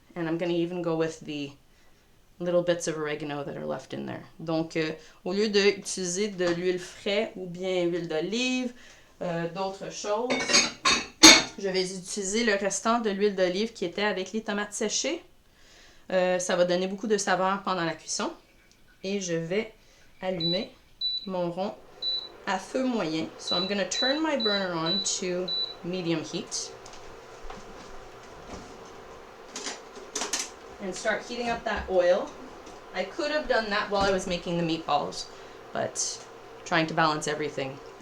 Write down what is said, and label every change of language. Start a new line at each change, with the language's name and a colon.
English: And I'm going to even go with the little bits of oregano that are left in there.
French: Donc, au lieu d'utiliser de l'huile fraîche ou bien huile d'olive, d'autres choses, je vais utiliser le restant de l'huile d'olive qui était avec les tomates séchées. Ça va donner beaucoup de saveur pendant la cuisson. Et je vais allumer mon rond à feu moyen.
English: So I'm going to turn my burner on to medium heat. And start heating up that oil. I could have done that while I was making the meatballs, but trying to balance everything.